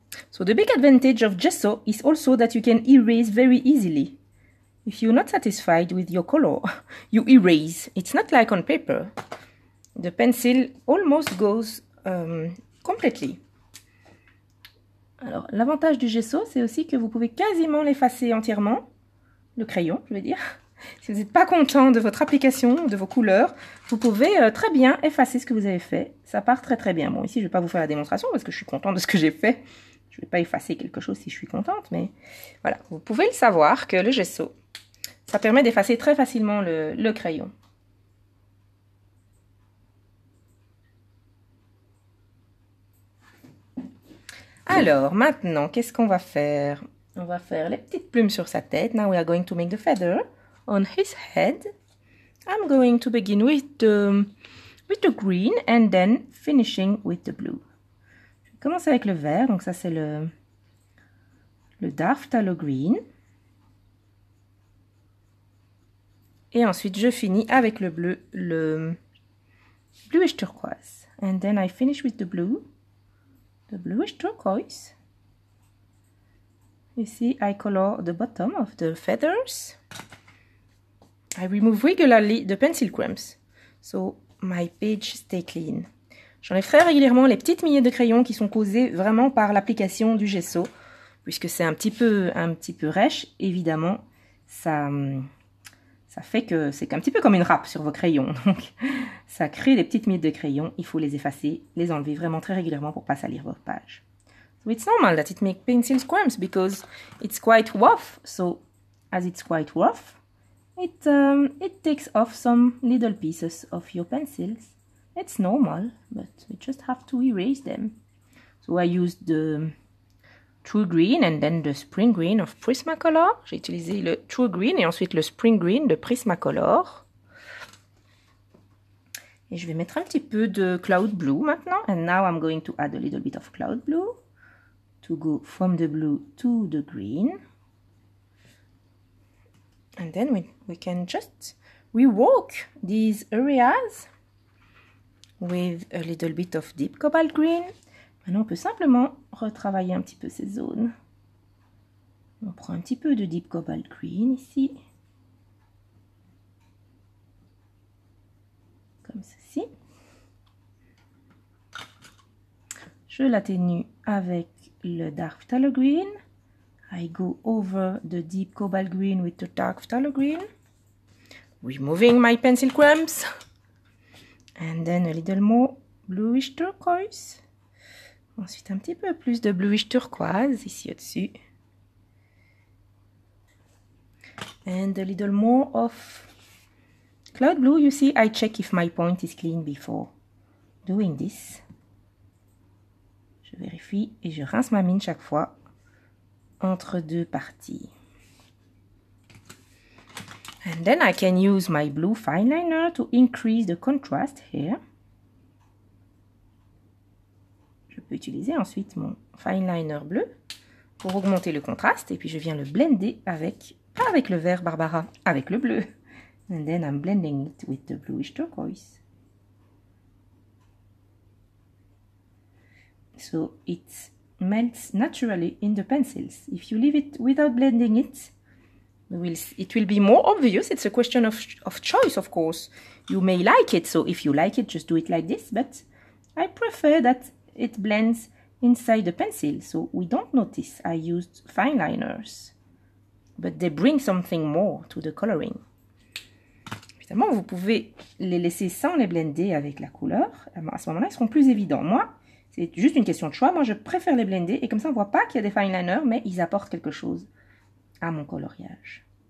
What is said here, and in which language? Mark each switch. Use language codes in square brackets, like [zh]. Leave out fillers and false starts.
[en] So the big advantage of gesso is also that you can erase very easily. If you're not satisfied with your color, you erase. It's not like on paper. The pencil almost goes completely. [fr] Alors, l'avantage du gesso, c'est aussi que vous pouvez quasiment l'effacer entièrement, le crayon, je veux dire. si vous n'êtes pas content de votre application, de vos couleurs, vous pouvez très bien effacer ce que vous avez fait. Ça part très très bien. Bon, ici, je ne vais pas vous faire la démonstration parce que je suis contente de ce que j'ai fait. Je ne vais pas effacer quelque chose si je suis contente, mais voilà. Vous pouvez le savoir que le gesso, ça permet d'effacer très facilement le crayon. Alors, maintenant, qu'est-ce qu'on va faire? On va faire les petites plumes sur sa tête. [en] Now we are going to make the feather on his head. I'm going to begin with the green and then finishing with the blue. [fr] Je vais commencer avec le vert. Donc ça, c'est le dark phthalo green. Et ensuite, je finis avec le bleu, le bluish turquoise. [en] And then I finish with the blue. The bluish turquoise. You see, I color the bottom of the feathers. I remove regularly the pencil crumbs, so my page stay clean. [fr] J'enlève très régulièrement les petites miettes de crayon qui sont causées vraiment par l'application du gesso, puisque c'est un petit peu rêche, évidemment, ça fait que c'est un petit peu comme une râpe sur vos crayons. Donc, ça crée des petites miettes de crayon. Il faut les effacer, les enlever vraiment très régulièrement pour pas salir votre page. [en] So it's normal that it makes pencil crumbs because it's quite rough. So as it's quite rough, it takes off some little pieces of your pencils. It's normal, but we just have to erase them. So I used the True Green and then the Spring Green of Prismacolor. [fr] J'ai utilisé le True Green et ensuite le Spring Green de Prismacolor. Et je vais mettre un petit peu de Cloud Blue maintenant. [en] And now I'm going to add a little bit of Cloud Blue to go from the blue to the green. And then we can just rework these areas with a little bit of deep cobalt green. [fr] Maintenant, on peut simplement retravailler un petit peu ces zones. On prend un petit peu de Deep Cobalt Green ici. Comme ceci. Je l'atténue avec le Dark Phthalo Green. [en] I go over the Deep Cobalt Green with the Dark Phthalo Green. Removing my pencil crumbs. And then a little more bluish turquoise. [fr] Ensuite, un petit peu plus de bluish turquoise ici au-dessus. [en] And a little more of cloud blue. You see, I check if my point is clean before doing this. [fr] Je vérifie et je rince ma mine chaque fois entre deux parties. [en] And then I can use my blue fine liner to increase the contrast here. [fr] Je peux utiliser ensuite mon fine liner bleu pour augmenter le contraste et puis je viens le blender avec, pas avec le vert Barbara, avec le bleu. [en] And then I'm blending it with the bluish turquoise. So it melts naturally in the pencils. If you leave it without blending it, it will be more obvious. It's a question of choice, of course. You may like it, so if you like it, just do it like this, but I prefer that it blends inside the pencil, so we don't notice I used fine liners, but they bring something more to the coloring. [fr] Évidemment, vous pouvez les laisser sans les blender avec la couleur. À ce moment-là, ils seront plus évidents. Moi, c'est juste une question de choix. Moi, je préfère les blender et comme ça, on ne voit pas qu'il y a des fine liners, mais ils apportent quelque chose à mon coloriage.